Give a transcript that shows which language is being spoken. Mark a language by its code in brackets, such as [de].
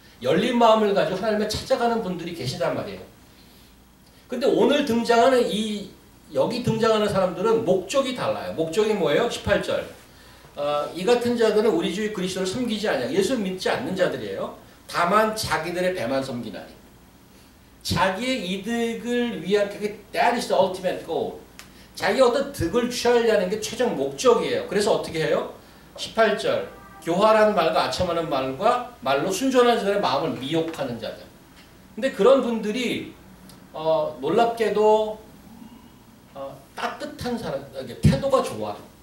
[ko] 열린 마음을 가지고 하나님을 찾아가는 분들이 계시단 말이에요. 근데 오늘 등장하는 여기 등장하는 사람들은 목적이 달라요. 목적이 뭐예요? 18절. 이 같은 자들은 우리 주 그리스도를 섬기지 않냐. 예수를 믿지 않는 자들이에요. 다만 자기들의 배만 섬기나니. 자기의 이득을 위한 그게 [en] that is the ultimate goal. [ko] 자기 어떤 득을 취하려는 게 최종 목적이에요. 그래서 어떻게 해요? 18절 교활한 말과 아첨하는 말로 순전한 자들의 마음을 미혹하는 자들. 근데 그런 분들이 놀랍게도 따뜻한 사람, 태도가 좋아.